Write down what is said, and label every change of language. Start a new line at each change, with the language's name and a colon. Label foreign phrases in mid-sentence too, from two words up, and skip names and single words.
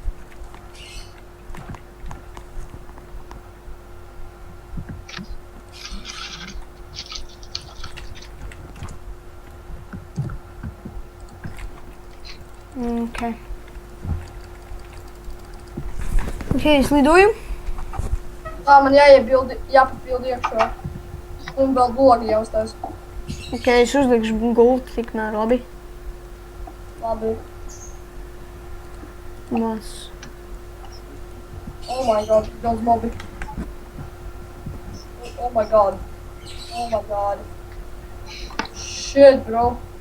Latvian: Ok. Ok, es lidoju. Tā, man jāpapildi iekšā. Un vēl blogi jāuztais. Ok, es uzlikšu gultu tikmēr, labi? Labi. Mas.
English: Oh my god,
Latvian: daudz mobi.
English: Oh my god. Oh my god. Shit, bro.